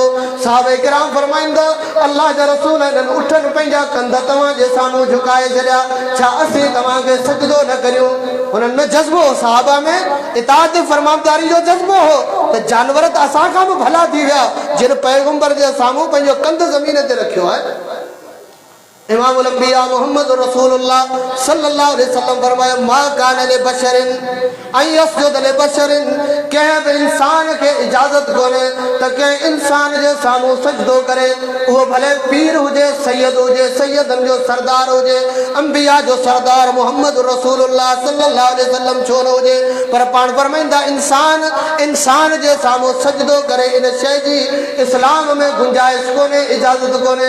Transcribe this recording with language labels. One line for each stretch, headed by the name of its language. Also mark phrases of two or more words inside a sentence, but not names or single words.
Sindhi: साहबे किराम फरमाईंदा, अल्लाह जा रसूल इन्हनि उठनि पंहिंजा कंध तव्हांजे साम्हूं झुकाए छॾिया, छा असीं तव्हांखे सजदो न करियूं? हुननि में जज़्बो हो, साहबा में इताअत फरमाबदारी जो जज़्बो हो त जानवर त असां खां बि भला थी विया जिन पैगंबर जे साम्हूं पंहिंजो कंधु ज़मीन ते रखियो आहे।
Arabic: إمام الأنبياء محمد رسول الله صلى الله عليه وسلم فرمايو، ما كان لبشر أن يسجد لبشر,
Sindhi: कंहिं बि इंसान खे इजाज़त कोन्हे त कंहिं इंसान जे साम्हूं सजदो करे, उहो भले पीर हुजे, सैयद हुजे, सैयदनि जो सरदार हुजे, अंबिया जो सरदार मोहम्मद रसूलुल्लाह
Arabic: صلى الله عليه وسلم
Sindhi: छो न हुजे। पर पाण फरमाईंदा, इंसान जे साम्हूं सजदो करे इन शइ जी इस्लाम में गुंजाइश कोन्हे, इजाज़त कोन्हे।